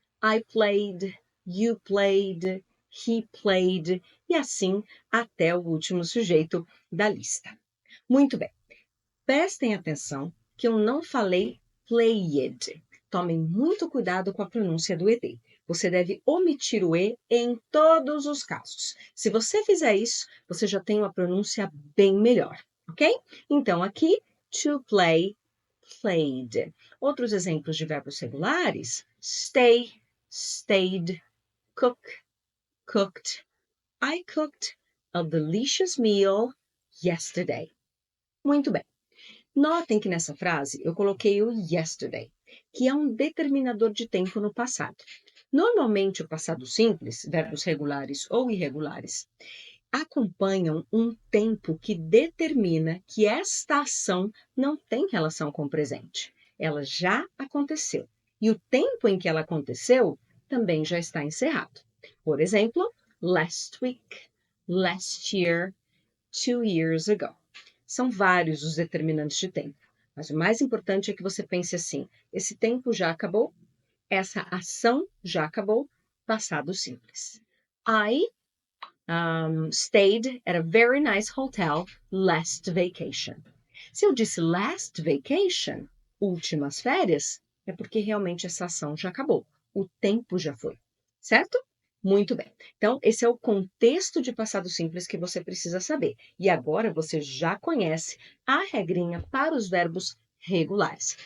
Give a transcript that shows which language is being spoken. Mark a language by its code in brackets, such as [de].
[pt] I played, you played, he played, e assim até o último sujeito da lista. Muito bem. Prestem atenção que eu não falei played. Tomem muito cuidado com a pronúncia do ed. Você deve omitir o e em todos os casos. Se você fizer isso, você já tem uma pronúncia bem melhor, ok? Então, aqui, to play, played. Outros exemplos de verbos regulares: stay, stayed, cook, cooked. [en] I cooked a delicious meal yesterday. [pt] Muito bem. Notem que nessa frase eu coloquei o yesterday, que é um determinador de tempo no passado. Normalmente, o passado simples, verbos regulares ou irregulares, acompanham um tempo que determina que esta ação não tem relação com o presente. Ela já aconteceu. E o tempo em que ela aconteceu também já está encerrado. Por exemplo, last week, last year, 2 years ago. São vários os determinantes de tempo, mas o mais importante é que você pense assim: esse tempo já acabou, essa ação já acabou, passado simples. [en] I stayed at a very nice hotel last vacation. [pt] Se eu disse last vacation, últimas férias, é porque realmente essa ação já acabou, o tempo já foi, certo? Muito bem. Então, esse é o contexto de passado simples que você precisa saber. E agora você já conhece a regrinha para os verbos regulares.